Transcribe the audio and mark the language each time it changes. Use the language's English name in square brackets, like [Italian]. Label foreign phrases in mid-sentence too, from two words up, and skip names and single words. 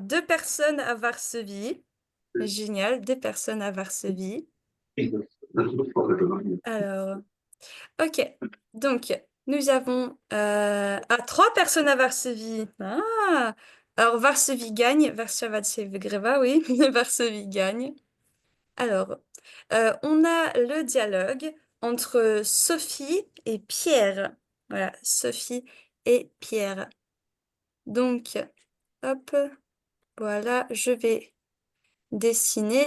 [French] Deux personnes à Varsovie. Génial, deux personnes à Varsovie. Alors, ok. Donc, nous avons trois personnes à Varsovie. Ah, alors Varsovie gagne. [Polish] Warszawa się wygrywa, [French] oui. Varsovie gagne. Alors, on a le dialogue entre Sophie et Pierre. Voilà, Sophie et Pierre. Donc, hop, voilà, je vais dessiner.